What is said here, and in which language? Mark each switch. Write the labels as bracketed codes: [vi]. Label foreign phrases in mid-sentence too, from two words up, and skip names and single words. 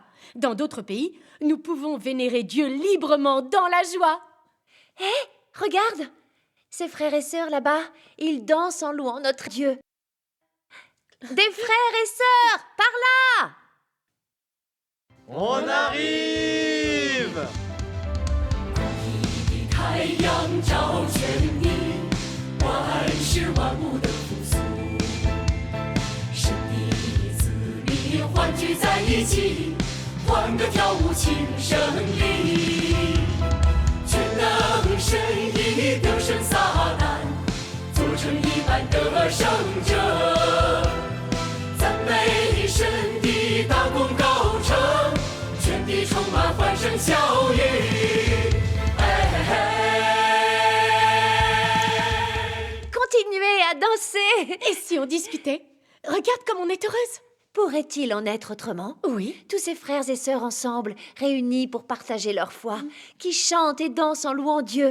[fr] Dans d'autres pays, nous pouvons vénérer Dieu librement dans la joie. Regarde, ces frères et sœurs là-bas, ils dansent en louant notre Dieu. Des frères et sœurs, par là! On arrive! [zh] 太阳照全地，万事万物的复苏。神的子民欢聚在一起，欢歌跳舞庆胜利。全能神已得胜撒旦，做成一般的胜者。赞美神的大功告成，全地充满欢声笑语。 [fr] Continuez à danser! Et si on discutait? Regarde comme on est heureuse. Pourrait-il en être autrement? Oui. Tous ces frères et sœurs ensemble, réunis pour partager leur foi, qui chantent et dansent en louant Dieu.